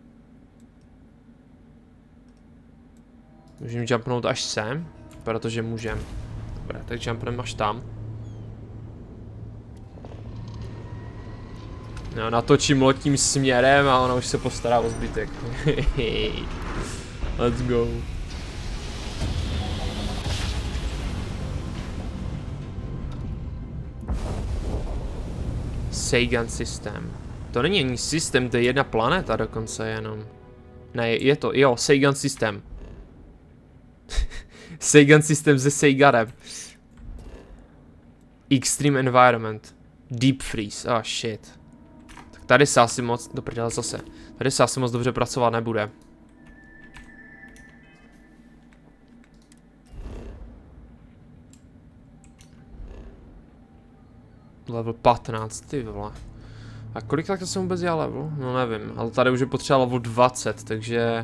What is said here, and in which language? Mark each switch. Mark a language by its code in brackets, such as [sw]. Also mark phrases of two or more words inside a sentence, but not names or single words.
[cs] Můžeme jumpnout až sem, protože můžeme. Dobré, tak jumpneme až tam. No, natočím loď tím směrem a ona už se postará o zbytek. [en] Let's go. [cs] Seigan systém. To není ani systém, to je jedna planeta dokonce jenom. Ne, je to, jo, Seigan systém. Seigan systém se Seigarem. [en] Extreme environment. Deep freeze, oh shit. [cs] Tak tady se asi moc, do prdele zase. Tady se asi moc dobře pracovat nebude. Level 15, ty vole. A kolik tak jsem vůbec já level? No nevím, ale tady už je potřeba level 20, takže...